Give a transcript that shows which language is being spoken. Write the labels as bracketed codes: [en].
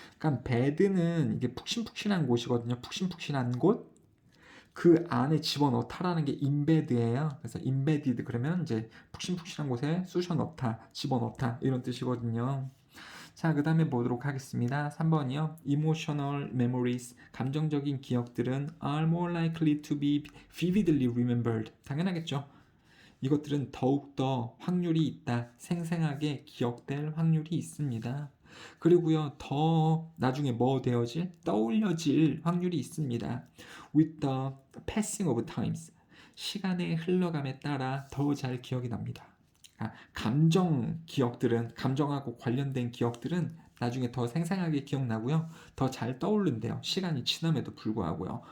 [ko] 그러니까 bed는 이게 푹신푹신한 곳이거든요. 푹신푹신한 곳. 그 안에 집어넣다라는 게 embedd예요. 그래서 embedded 그러면 이제 푹신푹신한 곳에 쑤셔 넣다, 집어넣다 이런 뜻이거든요. 자, 그 다음에 보도록 하겠습니다. 3번이요. [en] Emotional memories, [ko] 감정적인 기억들은 [en] are more likely to be vividly remembered. [ko] 당연하겠죠. 이것들은 더욱더 확률이 있다. 생생하게 기억될 확률이 있습니다. 그리고요, 더 나중에 뭐 되어질? 떠올려질 확률이 있습니다. [en] With the passing of times. [ko] 시간의 흘러감에 따라 더 잘 기억이 납니다. 감정 기억들은, 감정하고 관련된 기억들은 나중에 더 생생하게 기억나고요. 더 잘 떠오른대요. 시간이 지남에도 불구하고요.